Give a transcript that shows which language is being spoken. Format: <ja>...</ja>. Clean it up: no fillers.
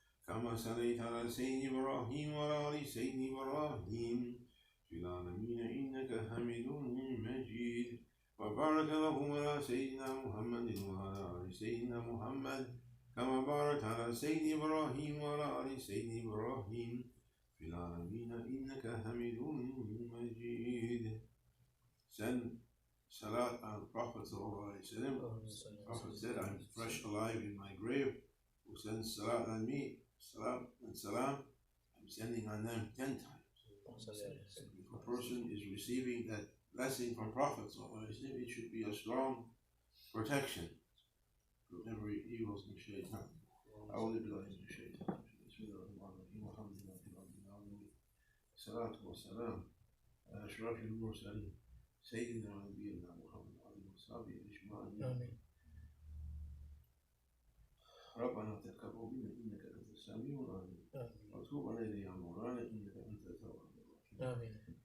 <ar>كما صليت على سيدنا إبراهيم وعلى آل سيدنا إبراهيم في العالمين إنك حميد مجيد وبارك اللهم على سيدنا محمد وعلى آل سيدنا محمد كما باركت على سيدنا إبراهيم وعلى آل سيدنا إبراهيم في العالمين إنك حميد مجيد.</ar> <en>Send salat on Prophet sallallahu alaihi wasallam. Prophet said, "I'm fresh alive in my grave. Who sends salat on me, salat and salam, I'm sending on them 10 times." If a person is receiving that blessing from Prophet sallallahu alaihi wasallam, it should be a strong protection from every evil and shaitan.</en> <ar>أعوذ بالله من الشيطان. بسم الله الرحمن الرحيم. والحمد لله رب العالمين. الصلاة والسلام على أشرف المرسلين سيدنا ونبينا محمد وعلى وصحبه أجمعين. آمين. ربنا تقبل منا إنك أنت السميع العليم وتوب علينا يا مولانا إنك أنت التواب الرحيم. آمين.</ar>